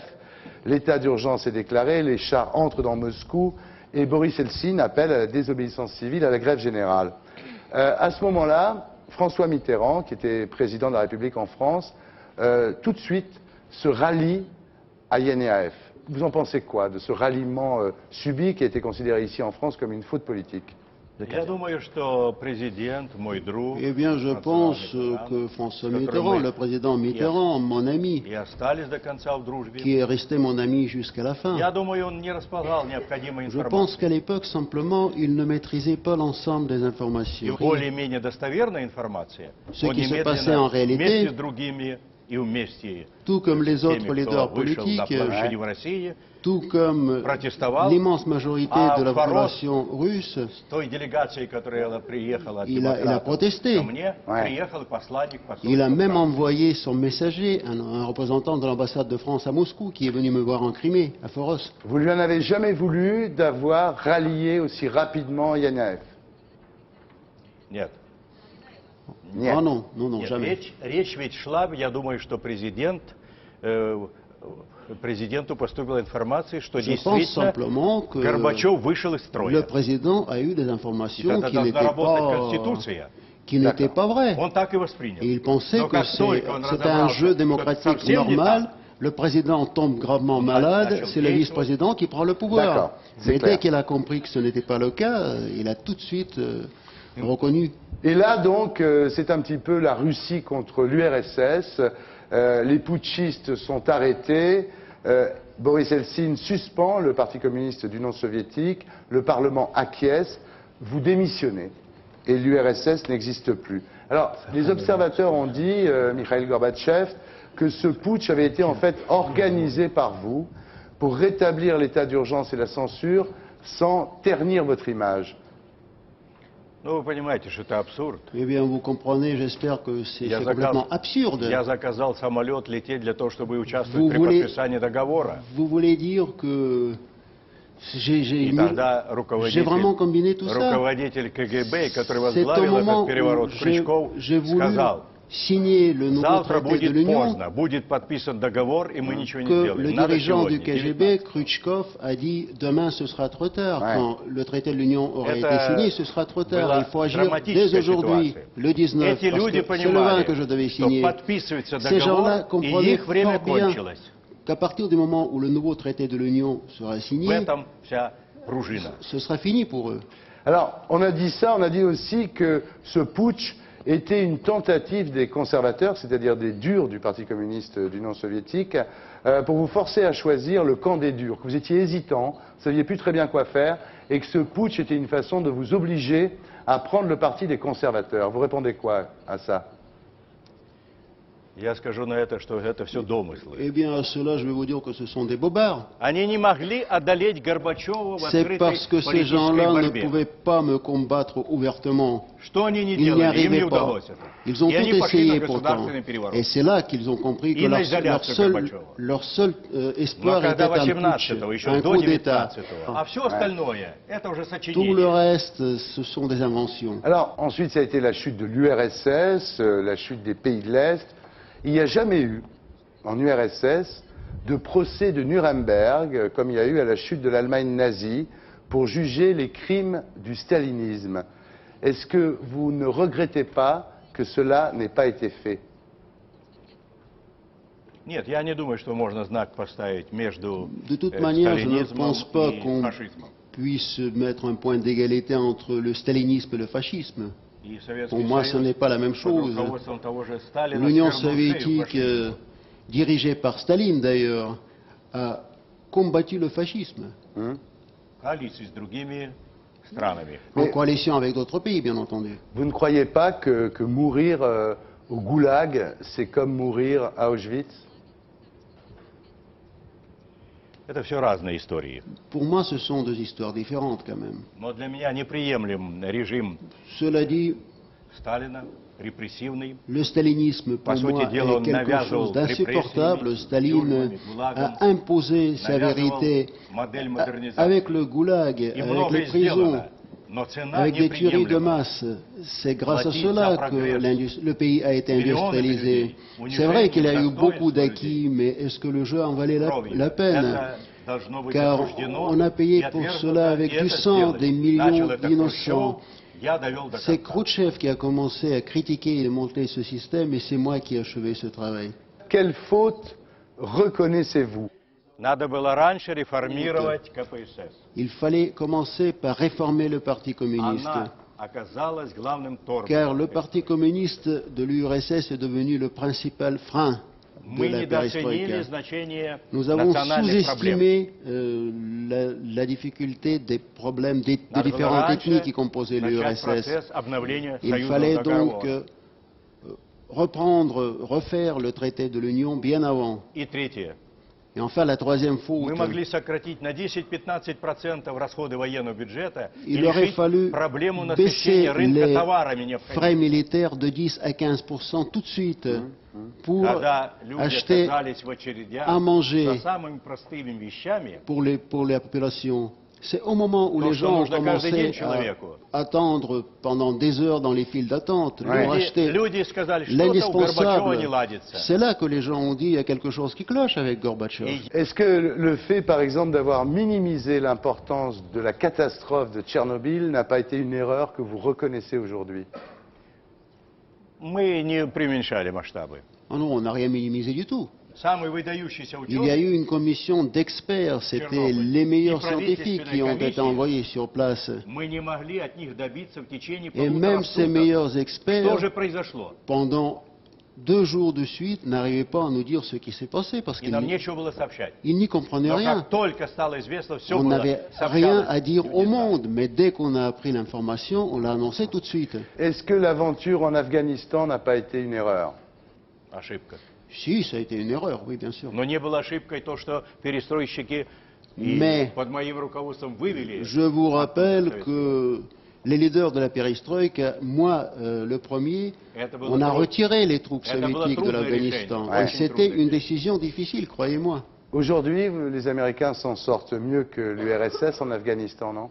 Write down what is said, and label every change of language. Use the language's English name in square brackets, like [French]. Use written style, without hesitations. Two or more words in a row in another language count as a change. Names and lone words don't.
[French] L'état d'urgence est déclaré, les chars entrent dans Moscou et Boris Eltsine appelle à la désobéissance civile, à la grève générale. À ce moment-là, François Mitterrand, qui était président de la République en France, tout de suite se rallie à Yanayev. Vous en pensez quoi de ce ralliement subi qui a été considéré ici en France comme une faute politique? [Russian] Я думаю, что президент, мой друг, [French] Eh bien, je pense que François Mitterrand, le président Mitterrand, mon ami, [Russian] и остались до конца в дружбе. [French] qui est resté mon ami jusqu'à la fin, [Russian] Я думаю, он не располагал необходимой [French] je pense [Russian] информацией. [French] qu'à l'époque, simplement, il ne maîtrisait pas l'ensemble des [Russian] И [French] informations. [Russian] более-менее достоверная информация, [French] Ce [Russian] он [French] qui se passait [Russian] немедленно [French] en réalité, [Russian] вместе с другими и вместе [French] Tout comme les [Russian] с теми, [French] autres [Russian] кто [French] leaders [Russian] вышел на [French] politiques, [Russian] площади в России, [French] tout comme [Russian] протестовал, [French] l'immense majorité de la population russe, [Russian] с той делегацией, которая приехала от [French] il a [Russian] демократов [French] protesté. [Russian] ко мне, [French] Ouais. [Russian] приехал посланник [French] Il a [Russian] посольства [French] même [Russian] Франции. [French] envoyé son messager, un représentant de l'ambassade de France à Moscou, qui est venu me voir en Crimée, à Foros. Vous lui en avez jamais voulu d'avoir rallié aussi rapidement Yanayev? [Russian] Нет. Нет. [French] Ah non, non, non, [Russian] Нет, [French] jamais. [Russian] речь ведь шла, я думаю, что президенту поступила информация, что [French] Je pense [Russian] действительно [French] simplement que [Russian] Горбачев вышел из [French] le [Russian] строя. [French] président a eu des [Russian] И [French] informations [Russian] тогда [French] qui [Russian] должна [French] n'étaient [Russian] работать [French] pas, [Russian] Конституция. [French] vraies. [Russian] Он так и воспринял. [French] Et il pensait [Russian] Но [French] que [Russian] как только он [French] c'était un [Russian] разобрался, [French] jeu [Russian] что [French] démocratique [Russian] это совсем не [French] normal. [Russian] так, [French] Le président tombe gravement On a malade, lâché c'est le le pied, vice-président qui prend le D'accord, pouvoir. c'est Mais clair. dès qu'il a compris que ce n'était pas le cas, il a tout de suite reconnu. Et là, donc, c'est un petit peu la Russie contre l'URSS. Les putschistes sont arrêtés. Boris Eltsine suspend le Parti communiste du non soviétique. Le Parlement acquiesce. Vous démissionnez. Et l'URSS n'existe plus. Alors, les observateurs ont dit, Mikhail Gorbatchev, que ce putsch avait été en fait organisé par vous pour rétablir l'état d'urgence et la censure sans ternir votre image. [Russian] Ну, вы понимаете, что это абсурд. [French] Eh bien, vous comprenez, j'espère que c'est complètement absurde. [Russian] Я заказал самолет лететь для того, чтобы участвовать при подписании договора. [French] Vous voulez dire que j'ai vraiment combiné tout ça. [Russian] Руководитель КГБ, который [French] C'est au [Russian] возглавил [French] moment [Russian] этот переворот, [French] où [Russian] Крючков, [French] j'ai voulu [Russian] сказал: [French] signer le nouveau [Russian] завтра [French] traité de [Russian] будет [French] l'Union, [Russian] поздно, будет подписан договор, и мы ничего не [French] que [Russian] сделаем. [French] le [Russian] Надо [French] dirigeant du [Russian] сегодня, [French] KGB, Khrushchev, a dit demain ce sera trop tard. Ouais. Quand le traité de l'Union aura [Russian] Это [French] été signé, ce sera trop tard. [Russian] была [French] Il faut agir dès [Russian] драматическая [French] aujourd'hui, [Russian] ситуация. [French] le 19, [Russian] Эти [French] parce [Russian] люди [French] que c'est le 20 [Russian] понимали, [French] que je devais [Russian] что [French] signer. [Russian] подписывается [French] Ces gens-là [Russian] договор, и [French] comprenaient [Russian] их время [French] fort bien [Russian] кончилось. [French] qu'à partir du moment où le nouveau traité de l'Union sera [Russian] В [French] signé, [Russian] этом вся пружина. [French] ce sera fini pour eux. Alors, on a dit ça, on a dit aussi que ce putsch était une tentative des conservateurs, c'est-à-dire des durs du Parti communiste du non soviétique, pour vous forcer à choisir le camp des durs, que vous étiez hésitant, vous ne saviez plus très bien quoi faire, et que ce putsch était une façon de vous obliger à prendre le parti des conservateurs. Vous répondez quoi à ça? [Russian] Я скажу на это, что это все домыслы. [French] Eh bien, à cela, je vais vous dire que ce sont des bobards. [Russian] Они не могли одолеть Горбачева в [French] C'est [Russian] открытой [French] parce que ces [Russian] политической [French] gens-là ne [Russian] борьбе. [French] pouvaient pas me combattre ouvertement. [Russian] Что они не [French] Ils n'y [Russian] делали, им не [French] arrivaient pas. [Russian] удалось это. [French] Ils ont [Russian] И они [French] tout [Russian] пошли [French] essayé [Russian] на [French] pourtant. [Russian] государственный переворот. [French] Et c'est là qu'ils ont compris que [Russian] И на [French] leur [Russian] изоляцию Горбачева. [French] seul [Russian] Но [French] espoir était [Russian] когда [French] un putsch, [Russian] 18-го, еще [French] un [Russian] до [French] coup d'État. [Russian] 19-го, а все остальное, это уже [French] Tout le [Russian] сочинение. [French] reste, ce sont des inventions. Alors, ensuite, ça a été la chute de l'URSS, la chute des pays de l'Est. Il n'y a jamais eu, en URSS, de procès de Nuremberg, comme il y a eu à la chute de l'Allemagne nazie, pour juger les crimes du stalinisme. Est-ce que vous ne regrettez pas que cela n'ait pas été fait? [Russian] Нет, я не думаю, что можно знак поставить между [French] De toute manière, je ne [Russian] сталинизмом [French] pense pas [Russian] и [French] qu'on [Russian] фашизмом. [French] puisse mettre un point d'égalité entre le stalinisme et le fascisme. [Russian] И Советский [French] Pour moi, ce [Russian] Союз [French] n'est pas la même [Russian] под [French] chose. [Russian] руководством того же Сталина [French] L'Union [Russian] свернул шею [French] soviétique, [Russian] фашизму. [French] dirigée par Staline d'ailleurs, a combattu le fascisme, [Russian] Коалиции с другими странами. [French] en Mais- coalition avec d'autres pays, bien entendu. Vous ne croyez pas que mourir au goulag, c'est comme mourir à Auschwitz? [Russian] Это все разные истории. [French] Pour moi, ce sont deux histoires différentes quand même. [Russian] Но для меня неприемлем режим [French] Cela dit, [Russian] Сталина, репрессивный. [French] le stalinisme, pour [Russian] По сути [French] moi, [Russian] дела, [French] est [Russian] он [French] quelque [Russian] навязывал [French] chose d'insupportable. [Russian] репрессиями, [French] Staline [Russian] тюрьмами, гулагом, [French] a imposé sa [Russian] навязывал [French] vérité [Russian] модель модернизации. [French] avec le goulag, [Russian] И [French] avec [Russian] многое [French] les prisons, [Russian] сделано, но цена [French] avec des tueries de [Russian] неприемлема. [French] masse. C'est grâce à Bâti cela ça que progresse. le pays a été Millions de industrialisé. [Russian] людей, [French] C'est vrai qu'il y a eu [Russian] унижение [French] beaucoup [Russian] достоинства [French] d'acquis, mais est-ce que le jeu en valait [Russian] Кровью. [French] la peine? [Russian] Это должно быть [French] Car [Russian] осуждено [French] on a payé [Russian] и [French] pour [Russian] отвергнуто, [French] cela avec [Russian] и [French] du [Russian] это [French] sang [Russian] сделали. [French] des millions [Russian] Начал это [French] d'innocents. [Russian] Хрущев, я довел до [French] C'est [Russian] конца. [French] Khrouchtchev qui a commencé à critiquer et démanteler ce système, et c'est moi qui ai achevé ce travail. Quelle faute reconnaissez-vous? [Russian] Надо было раньше реформировать КПСС. [French] Il fallait commencer par réformer le Parti communiste, [Russian] Она оказалась главным тормозом. [French] car le Parti communiste de l'URSS est devenu le principal frein de [Russian] Мы [French] la [Russian] недооценили [French] perestroïka. [Russian] значение [French] Nous avons [Russian] национальных проблем. [French] sous-estimé la difficulté des problèmes des [Russian] Надо было [French] différentes [Russian] раньше [French] ethnies qui composaient [Russian] начать [French] l'URSS. [Russian] процесс обновления [French] Il [Russian] союзного [French] fallait [Russian] договора. [French] donc refaire le traité de l'Union bien avant. [Russian] И третье. [French] Et enfin, la troisième faute, [Russian] Мы могли сократить на 10-15% расходы военного бюджета и [French] il aurait [Russian] решить [French] fallu [Russian] проблему [French] baisser [Russian] насыщения рынка [French] les [Russian] товарами [French] frais [Russian] необходимыми. [French] militaires de 10 à 15% tout de suite pour [Russian] Когда люди [French] acheter [Russian] оказались в очередях [French] à manger [Russian] за самыми простыми вещами, [French] pour la population. C'est au moment où [Russian] То, [French] les [Russian] что [French] gens ont [Russian] нужно каждый [French] commencé [Russian] день человеку. [French] à attendre pendant des heures dans les files d'attente pour Ouais. acheter [Russian] люди сказали, что-то у Горбачева [French] l'indispensable. [Russian] не ладится. [French] C'est là que les gens ont dit il y a quelque chose qui cloche avec Gorbatchev. Et Est-ce que le fait, par exemple, d'avoir minimisé l'importance de la catastrophe de Tchernobyl n'a pas été une erreur que vous reconnaissez aujourd'hui? [Russian] мы не преуменьшали масштабы. [French] Ah non, on n'a rien minimisé du tout. [Russian] самый выдающийся [French] Il y a [Russian] ученый, [French] eu une commission d'experts, c'était les meilleurs scientifiques qui ont été envoyés sur place. [Russian] мы не могли от них добиться в течение [French] Et [Russian] полутора [French] même ces [Russian] суток. [French] meilleurs [Russian] Что [French] experts, [Russian] же произошло? [French] pendant 2 jours de suite, n'arrivaient pas à nous dire ce qui s'est passé parce [Russian] И [French] qu'ils [Russian] нам нечего было сообщать. [French] n'y comprenaient [Russian] Но [French] rien. [Russian] как только стало известно, все [French] On [Russian] было [French] n'avait rien à [Russian] сообщалось. [French] dire au [Russian] Люди знали. [French] monde, mais dès qu'on a appris l'information, on l'a annoncé tout de suite. Est-ce que l'aventure en Afghanistan n'a pas été une erreur? [Russian] Ошибка. [French] Si, ça a été une erreur, oui, bien sûr. [Russian] Но не было ошибкой то, что перестройщики [French] Mais- [Russian] и под моим руководством вывели. [French] Je vous rappelle que les leaders de la perestroïka, moi le premier, [Russian] Это было [French] on a [Russian] трудно. [French] retiré les troupes [Russian] Это было [French] soviétiques de [Russian] трудное [French] l'Afghanistan. [Russian] решение, [French] Et [Russian] очень [French] c'était [Russian] трудное [French] une décision difficile, croyez-moi. Aujourd'hui, les Américains s'en sortent mieux que l'URSS en Afghanistan, non?